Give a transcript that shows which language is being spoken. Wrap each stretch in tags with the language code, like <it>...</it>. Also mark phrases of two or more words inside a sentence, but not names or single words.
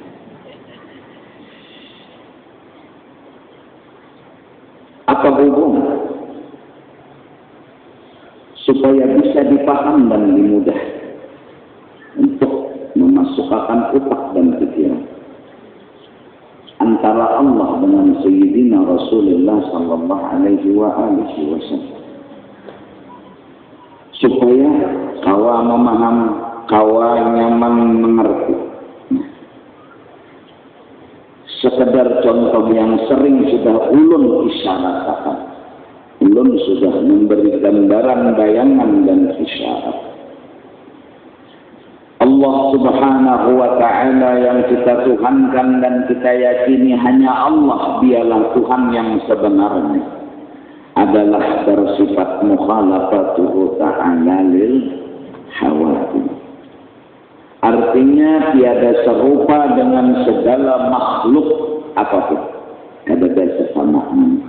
<id>Apa hubungan supaya bisa dipaham dan dimudah untuk memasukkan otak dan pikiran antara Allah dengan Sayyidina Rasulullah</id> <ar>sallallahu alaihi wasallam,</ar> <bjn>supaya kawa memaham, kawa nyaman mengerti.</bjn> <id>Sekedar contoh yang sering sudah ulun isyaratkan, ulun sudah memberi gambaran, bayangan dan isyarat. Allah</id> <ar>subhanahu wa ta'ala</ar> <id>yang kita tuhankan dan kita yakini hanya Allah dialah Tuhan yang sebenarnya, adalah bersifat</id> <ar>mukhalafatuhu ta'ala lil hawadith.</ar> <id>Artinya tiada serupa dengan segala makhluk apapun, ada kesamaan.</id>